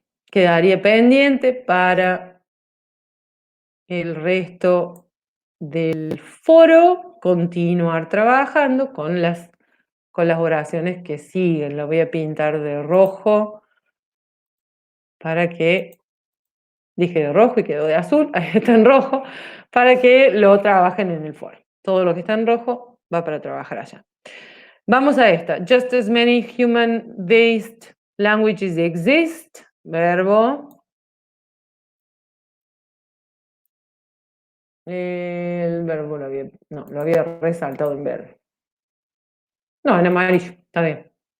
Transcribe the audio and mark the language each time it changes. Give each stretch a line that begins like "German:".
Spanish: Quedaría pendiente para el resto del foro continuar trabajando con las oraciones que siguen. Lo voy a pintar de rojo para que, dije de rojo y quedó de azul, ahí está en rojo, para que lo trabajen en el foro. Todo lo que está en rojo va para trabajar allá. Vamos a esta.
English: Just as many human-based languages exist.
Spanish: Verbo. El verbo lo había resaltado en verde. No, en amarillo, está bien.